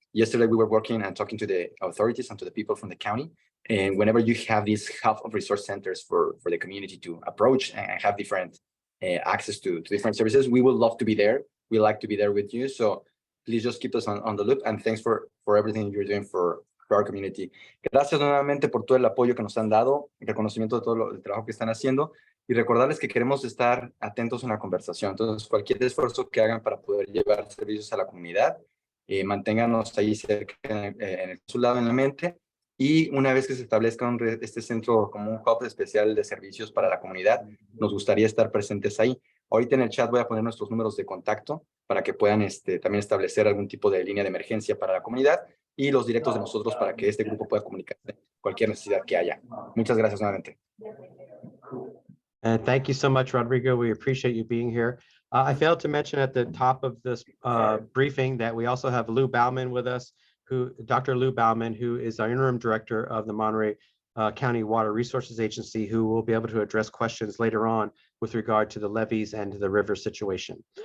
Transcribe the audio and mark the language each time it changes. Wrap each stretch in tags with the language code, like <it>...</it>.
<en>Yesterday, we were working and talking to the authorities and to the people from the county. And whenever you have these hub of resource centers for the community to approach and have different access to different services, we would love to be there. We like to be there with you. So please just keep us on the loop. And thanks for everything you're doing for our community.</en> <es>Gracias nuevamente por todo el apoyo que nos han dado, el reconocimiento de todo el trabajo que están haciendo y recordarles que queremos estar atentos en la conversación. Entonces, cualquier esfuerzo que hagan para poder llevar servicios a la comunidad, manténganos ahí cerca en el consulado en la mente. Y una vez que se establezca este centro como un</es> <en>hub</en> <es>especial de servicios para la comunidad, nos gustaría estar presentes ahí. Ahorita en el chat voy a poner nuestros números de contacto para que puedan también establecer algún tipo de línea de emergencia para la comunidad y los directos de nosotros para que este grupo pueda comunicarse cualquier necesidad que haya. Muchas gracias nuevamente.</es> <en>And thank you so much, Rodrigo. We appreciate you being here. I failed to mention at the top of this briefing that we also have Lou Bauman with us, Dr. Lou Bauman, who is our interim director of the Monterey County Water Resources Agency, who will be able to address questions later on with regard to the levees and the river situation.</en>